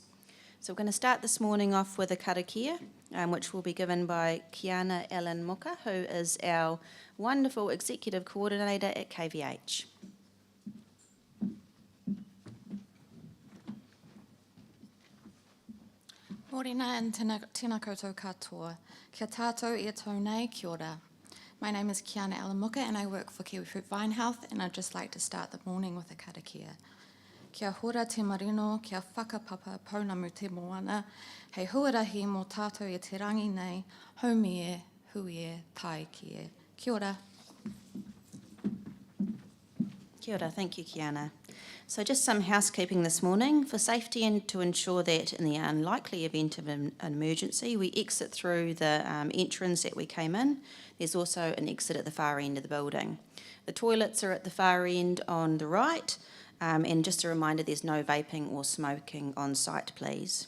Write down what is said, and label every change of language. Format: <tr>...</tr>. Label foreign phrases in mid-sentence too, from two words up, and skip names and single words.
<en>So we're going to start this morning off with a karakia, which will be given by Kiana Ellen Muka, who is our wonderful Executive Coordinator at KVH.</en> <mi>Morena and tēnā koutou katoa. Kia tātou e tau nei, kia ora.</mi> <en>My name is Kiana Alamuka and I work for Kiwifruit Vine Health, and I'd just like to start the morning with a karakia.</en> <mi>Kia hora te marino, kia whakapapa pounamu te moana, hei huarahi mō tātou e te rangi nei, haumi e, hui e, tai ki e. Kia ora. Kia ora,</mi> <en>thank you, Kiana. So just some housekeeping this morning. For safety and to ensure that in the unlikely event of an emergency, we exit through the entrance that we came in. There's also an exit at the far end of the building. The toilets are at the far end on the right, and just a reminder, there's no vaping or smoking on site, please.</en>